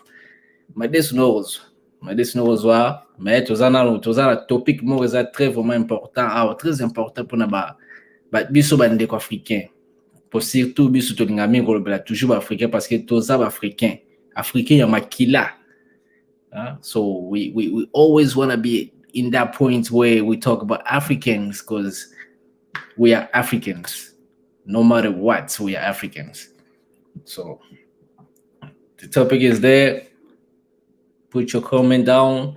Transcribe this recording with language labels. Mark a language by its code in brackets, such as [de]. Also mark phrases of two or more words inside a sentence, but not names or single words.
[ln] Madesu no okozwa. Mais toza na topic moko eza [fr] très vraiment important, très important [ln] mpona biso bandeko africain. [fr] Pour surtout [ln] biso tolinga mingi kolobela toujours baafricain [fr] parce que [ln] toza baafricain ya makila. [en] So we always want to be in that point where we talk about Africans, because we are Africans. No matter what, we are Africans. So the topic is there. Put your comment down.